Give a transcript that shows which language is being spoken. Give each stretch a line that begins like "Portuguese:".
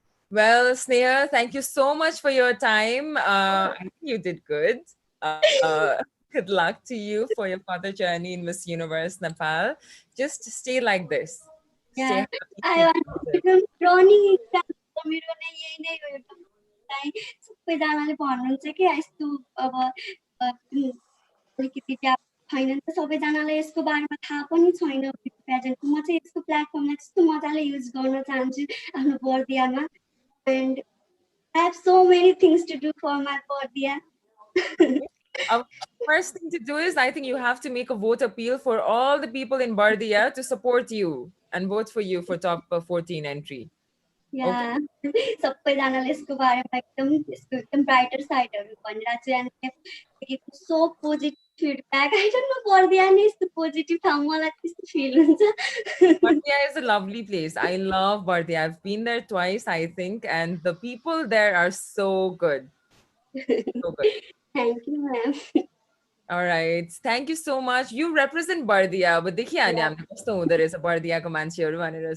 English: Well, Sneha, thank you so much for your time. I think you did good. Good luck to you for your further journey in Miss Universe Nepal. Just stay like this. Yeah, I want to become running
Nepali: मेरो नै यही नै हो एउटा सबैजनाले भन्नुहुन्छ कि यस्तो अब अलिकति छैन नि त सबैजनालाई यसको बारेमा थाहा पनि छैन प्याजेन्टको म चाहिँ यसको प्लेटफर्मलाई त्यस्तो मजाले युज गर्न चाहन्छु आफ्नो बर्दियामा
English: and I have so many things to do for my Bardia. First thing to do is I think you have to make a vote appeal for all the people in Bardia to support you and vote for you for top 14 entry.
Nepali: Yeah, सबैजनाले यसको बारेमा एकदम brighter साइडहरु भनेर चाहिँ
English: and so positive feedback. I don't know
Nepali: Bardia नै यस्तो positive ठाउँ मलाई त्यस्तो feel हुन्छ.
English: Bardia is a lovely place. I love Bardia. I've been there twice, I think, and the people there are so good. So good. Thank you, ma'am. All right. Thank you so much. You represent Bardia, but
Nepali: देखिए नि हामीले कस्तो हुँदो रहेछ बर्दियाको मान्छेहरु भनेर.